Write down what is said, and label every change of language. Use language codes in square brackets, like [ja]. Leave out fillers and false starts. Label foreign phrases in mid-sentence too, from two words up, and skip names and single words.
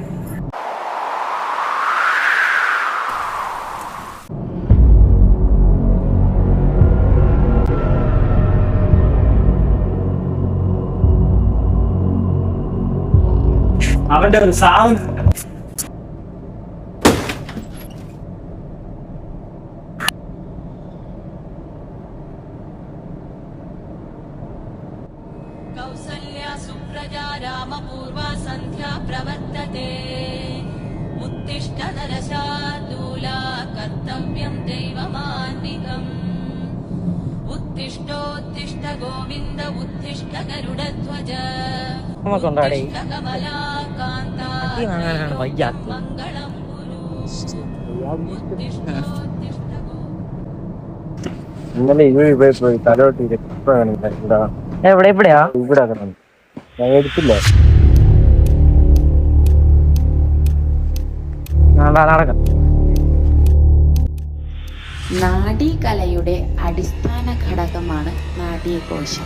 [ml] അവന്റെ ഒരു സാധനം [sa] रामपूर्वा सन्ध्या प्रवर्तते उत्तिष्ठ नरशार्दूला कर्तव्यं दैवमान्विकम् उत्तिष्ठोत्तिष्ठ गोविन्द उत्तिष्ठ गरुडध्वज उत्तिष्ठ कमलाकान्ता मङ्गलं कुरु उत्तिष्ठोत्तिष्ठ [ml] ഇന്നലെ പോയി തലോട്ടി എവിടെയാ? ഇവിടെ ഞാൻ എടുത്തില്ല. നാഡീകലയുടെ അടിസ്ഥാന ഘടകമാണ് നാഡീകോശം.